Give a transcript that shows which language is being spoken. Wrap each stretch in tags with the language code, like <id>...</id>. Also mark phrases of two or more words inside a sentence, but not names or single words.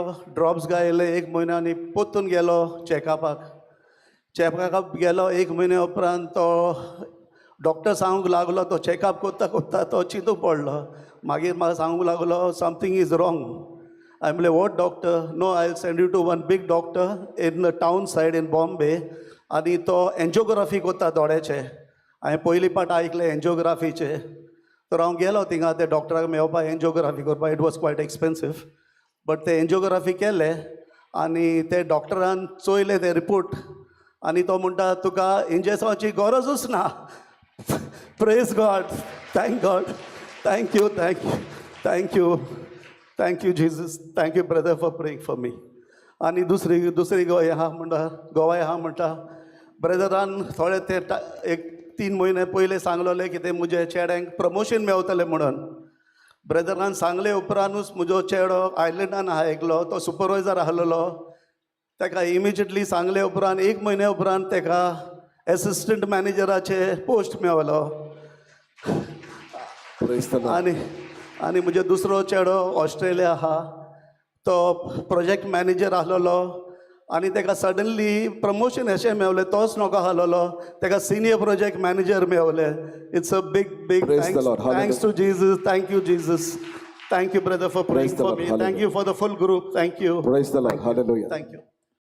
<kok>ड्रॉप्स घायले 1 म्हयनो आनी परतून गेलो चॅकअपाक गेलो. 1 म्हयने उपरांत तो डॉक्टर सांगूंक लागलो, तो चॅकअप कोत्ता तो चिंतूंक पडलो. मागीर म्हाका सांगूंक लागलो</kok> <en>something is wrong.</en> <kok>हांवें म्हणलें</kok> <en>what doctor? no, I will send you to one big doctor in the town side in Bombay.</en> <kok>आनी तो एन्जिओग्राफी कोत्ता दोळ्याचे. हांवें पयलीं पाट आयकलें एन्जिओग्राफीचे. तर हांव गेलो थिंगा ते डॉक्टराक मेळपाक एन्जिओग्राफी करपाक.</kok> <en>it was quite expensive.</en> <kok>बट ते एन्जिओग्राफी केले आनी ते डॉक्टरान चोयले ते रिपोर्ट. आनी तो म्हणटा तुका इंजेक्शनाची गरजूच ना.</kok> <en>praise God. thank God. thank you Jesus. thank you brother for praying for me.</en> <kok>आनी दुसरी गोंय आहा म्हणटा ब्रदरान थोडे ते एक 3 म्हयने पयले सांगलोलें की ते म्हजे चेड्यांक प्रमोशन मेवतलें म्हणून. ब्रदरान सांगले उपरांतूच म्हजो चेडो आयलँडान आयकलो. तो सुपरवायझर आसलेलो. ताका इमिजिएटली सांगले उपरांत 1 म्हयने उपरांत ताका एसिस्टंट मॅनेजराचे पोस्ट मेवलो. आनी म्हजो दुसरो चेडो ऑस्ट्रेलिया आहा. तो</kok> <en>project manager</en> <kok>आसलेलो आनी ताका सडनली प्रमोशन अशें मेवलें. तोच नोको आसलेलो, ताका</kok> <en>senior project manager</en> <kok>मेवलें.</kok> <en>it's a big thanks to Jesus. thank you Jesus. thank you brother for praying for me. thank you for the full group. thank you. Praise the Lord. Hallelujah. थँक्यू.</en>